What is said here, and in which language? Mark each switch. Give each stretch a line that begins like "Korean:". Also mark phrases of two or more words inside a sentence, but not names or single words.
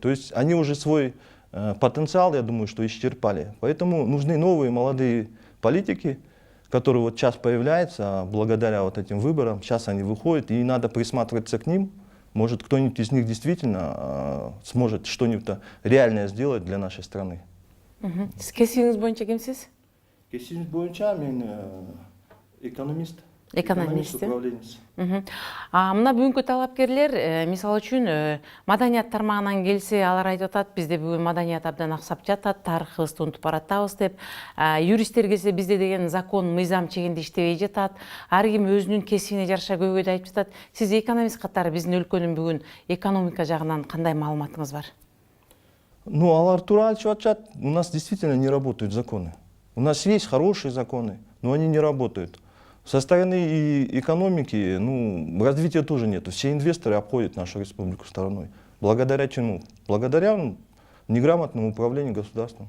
Russian: То есть они уже свой потенциал, я думаю, что исчерпали. Поэтому нужны новые молодые политики, которые вот сейчас появляются благодаря вот этим выборам. Сейчас они выходят, и надо присматриваться к ним. Может, кто-нибудь из них действительно сможет что-нибудь реальное сделать для нашей страны.
Kyrgyz: Кесибиңиз боюнча кимсиз? Кесибиз боюнча мен экономист. Экономист, управленец. Мына бүгүнкү талапкерлер, мисалы үчүн, маданият тармагынан келсе, алар айтып атат, бизде бүгүн маданият абдан аксап жатат, тарыхыбызды унутуп баратабыз деп. Юристтер келсе, бизде деген закон, мыйзам чегинде иштебей жатат. Ар ким өзүнүн кесибине жараша көйгөйдү айтып жатат. Сиз экономист катары биздин өлкөнүн бүгүн экономика жагынан кандай маалыматыңыз бар? Алар туура айтып атышат.
Russian: У нас действительно не работают законы. У нас есть хорошие законы, но они не работают. Со стороны экономики, развития тоже нет. Все инвесторы обходят нашу республику стороной. Благодаря чему? Благодаря неграмотному управлению государством.